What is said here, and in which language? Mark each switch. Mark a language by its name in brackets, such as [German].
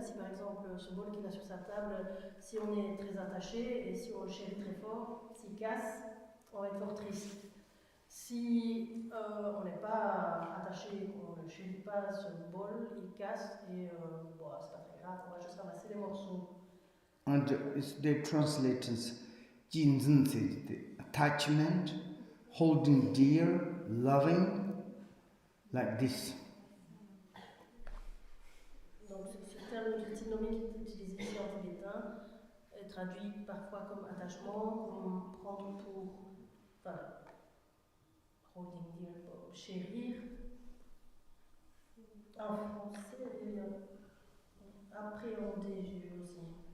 [French] Si par exemple ce bol qu'il a sur sa table, si on est très attaché et si on le chérit très fort, s'il casse, on va être fort triste. Si on n'est pas attaché, on ne chérit pas ce bol, il casse et bon, c'est pas très grave, on va juste ramasser les morceaux. [English] And they translate as Jinzen says attachment, holding dear, loving, like this. [French] Donc ce terme de synonyme utilisé ici en tibétain est traduit parfois comme attachement, comme prendre pour, enfin, [English] holding dear, [French] chérir. En français, appréhender, j'ai vu aussi.